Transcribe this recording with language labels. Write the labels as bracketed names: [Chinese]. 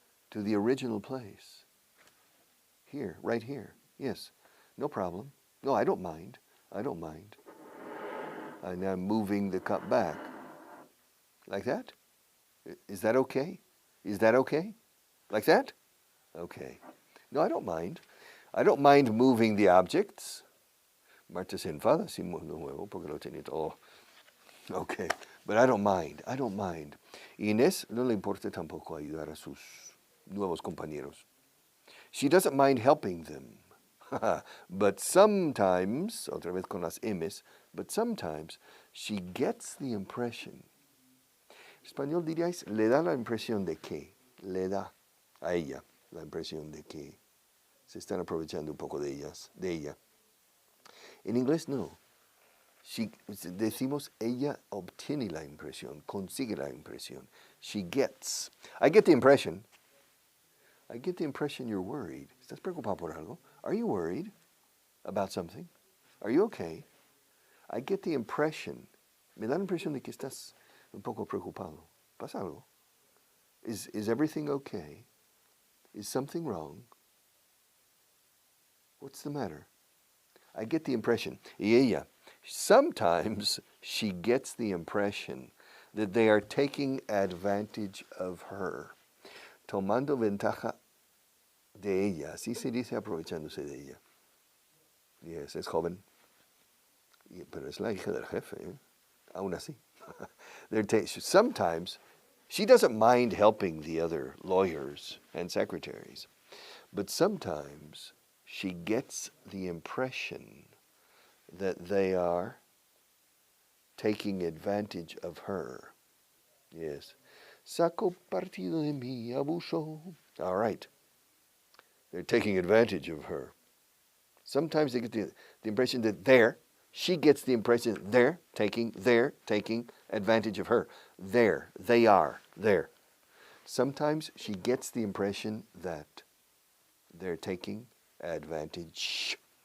[English] To the original place. Here, right here. Yes. No problem. No, I don't mind. I don't mind. And I'm moving the cup back. Like that? Is that okay? Is that okay? Like that? Okay. No, I don't mind. I don't mind moving the objects. [Spanish] Marta se enfada si muevo de nuevo porque lo tenía todo. [English] Okay. But I don't mind. [Spanish] I don't mind. Inés no le importa tampoco ayudar a sus nuevos compañeros. [English] She doesn't mind helping them. But sometimes, [Spanish] otra vez con las M's, [English] but sometimes she gets the impression. [Spanish] En español diríais, le da la impresión de que, le da a ella la impresión de que se están aprovechando un poco de ella. En inglés no. Decimos ella obtiene la impresión, consigue la impresión. [English] She gets. I get the impression you're worried. [Spanish] ¿Estás preocupado por algo? [English] Are you worried about something? Are you okay? I get the impression. [Spanish] Me da la impresión de que estás un poco preocupado. ¿Pasa algo? [English] Is everything okay? Is something wrong? What's the matter? I get the impression. [Spanish] Y ella, [English] sometimes she gets the impression that they are taking advantage of her. [Spanish] Tomando ventaja de ella. Así se dice aprovechándose de ella. [English] Yes, [Spanish] es joven. Pero es la hija del jefe. Aún así. [English] Sometimes she doesn't mind helping the other lawyers and secretaries. But sometimes she gets the impression that they are taking advantage of her. Yes. [Spanish] Saco partido de mi abuso. [English] All right. They're taking advantage of her. Sometimes they get the impression that she gets the impression that they're taking advantage of her. They are. Sometimes she gets the impression that they're taking advantage.